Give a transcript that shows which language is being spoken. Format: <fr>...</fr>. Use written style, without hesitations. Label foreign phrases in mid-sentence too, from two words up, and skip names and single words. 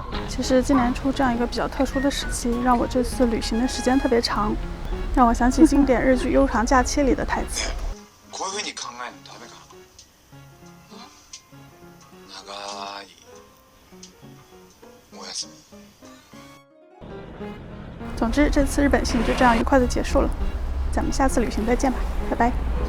<zh>其实今年初这样一个比较特殊的时期，让我这次旅行的时间特别长，让我想起经典日剧《悠长假期》里的台词。</zh> <ja>こういうふうに考えるのダメか。長いおやすみ。</ja> <zh>总之，这次日本行就这样愉快的结束了。咱们下次旅行再见吧，拜拜。</zh>